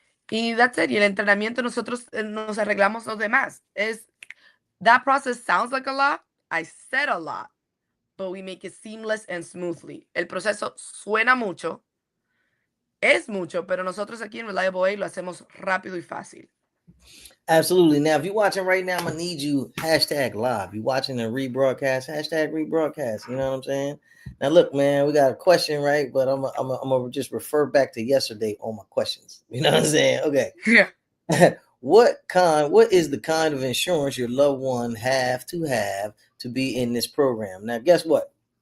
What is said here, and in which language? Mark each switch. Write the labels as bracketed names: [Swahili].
[Spanish] Y [English] that's it. [Spanish] Y el entrenamiento nosotros nos arreglamos los demás. [English] That process sounds like a lot. I said a lot, but we make it seamless and smoothly. [Spanish] El proceso suena mucho, es mucho, pero nosotros aquí en Reliable Aid lo hacemos rápido y fácil. [English] Absolutely. Now, if you're watching right now, I'm gonna need you #live. You watching the rebroadcast, #rebroadcast. You know what I'm saying? Now, look, man, we got a question, right? But I'm gonna just refer back to yesterday on my questions. You know what I'm saying? Okay. Yeah. What is the kind of insurance your loved one have to be in this program? Now, guess what?